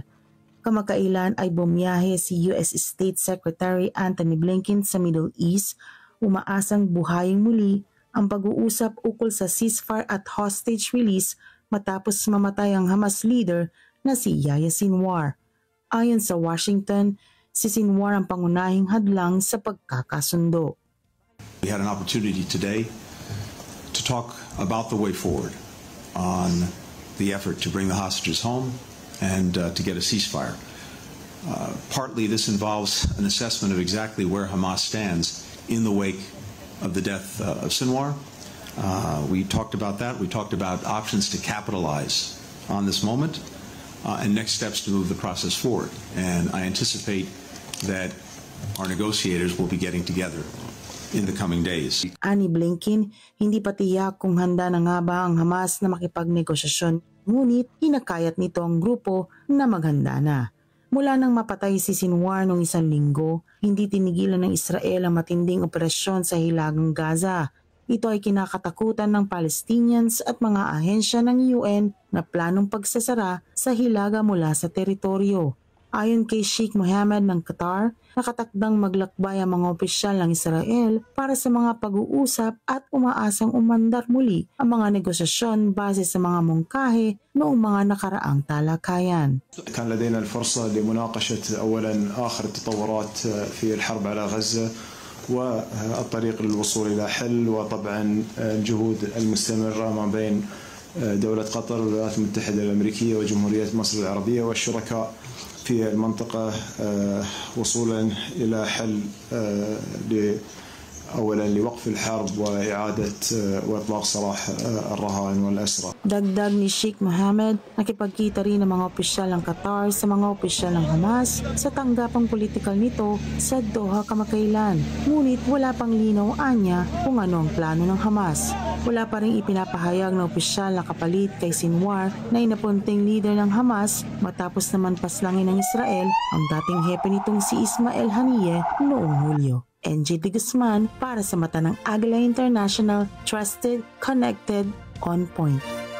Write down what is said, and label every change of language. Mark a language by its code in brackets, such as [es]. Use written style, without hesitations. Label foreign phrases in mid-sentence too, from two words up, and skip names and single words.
[tl] Kamakailan ay bumiyahe si US State Secretary Antony Blinken sa Middle East, umaasang buhayin muli ang pag-uusap ukol sa ceasefire at [en] hostage release [tl] matapos mamatay ang Hamas leader na si Yahya Sinwar. Ayon sa Washington, si Sinwar ang pangunahing hadlang sa pagkakasundo. [en] We had an opportunity today to talk about the way forward on the effort to bring the hostages home and to get a ceasefire. Partly this involves an assessment of exactly where Hamas stands in the wake of the death of Sinwar. We talked about that. We talked about options to capitalize on this moment and next steps to move the process forward. And I anticipate that our negotiators will be getting together in the coming days. [tl] Ani Blinken, hindi pa tiyak kung handa na nga ba ang Hamas na makipagnegosasyon, ngunit hinakayat nito ang grupo na maghanda na. Mula nang mapatay si Sinwar noong 1 linggo, hindi tinigilan ng Israel ang matinding operasyon sa hilagang Gaza. Ito ay kinakatakutan ng Palestinians at mga ahensya ng UN na planong pagsasara sa hilaga mula sa teritoryo. Ayon kay Sheikh Mohammed ng Qatar, nakatakdang maglakbay ang mga opisyal ng Israel para sa mga pag-uusap at umaasang umandar muli ang mga negosasyon base sa mga mungkahi noong mga nakaraang talakayan. [ar] كان لدينا الفرصة لمناقشة أولا آخر التطورات في الحرب على غزة والطريق للوصول إلى حل، وطبعا الجهود المستمرة ما بين دولة قطر والولايات المتحدة الأمريكية وجمهورية مصر العربية والشركاء في المنطقة وصولا إلى حل أولا لوقف الحرب وإعادة وإطلاق سراح الرهائن والأسرى. [tl] Dagdag ni Sheikh Mohammed, nakipagkita rin ng mga opisyal ng Qatar sa mga opisyal ng Hamas sa tanggapang politikal nito sa Doha kamakailan. Ngunit wala pang linaw anya kung ano ang plano ng Hamas. Wala pa rin ipinapahayag na opisyal na kapalit kay Sinwar na inapunting leader ng Hamas matapos naman paslangin ng Israel ang dating hepe nitong si Ismail Haniyeh noong Hulyo. NJ de Guzman para sa mata ng Agila International, [en] trusted, connected, on point.